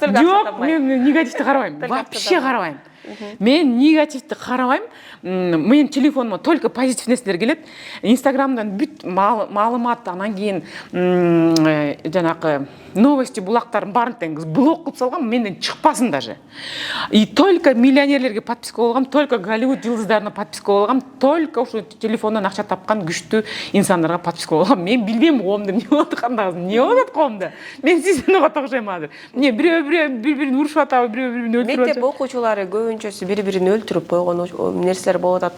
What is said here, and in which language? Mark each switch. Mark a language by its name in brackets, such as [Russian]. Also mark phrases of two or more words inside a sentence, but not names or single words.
[Kyrgyz] Жок, мен негативди карабайм. Вообще карабайм. Мен негативди карабайм. Менин телефонума только позитив нерселер келет. Инстаграмдан бүт маалымат, анан кийин жанакы новости булактарын баарын тең блок кылып салгам, менден чыкпасын даже. [Russian] И только [Kyrgyz] миллионерлерге подписка болгам, только Голливуд жылдыздарына подписка болгам, только ушу телефондон акча тапкан күчтүү инсандарга подписка болгам. Мен билбейм коомдо эмне болуп аткандыгын. Эмне болуп атат коомдо? Мен сиздин окшойм азыр. Эмне бирөө бири-бирин урушуп атабы, бирөө бирин өлтүрүп атабы? Мектеп окуучулары көбүнчөсү бири-бирин өлтүрүп койгон нерселер болуп атат да.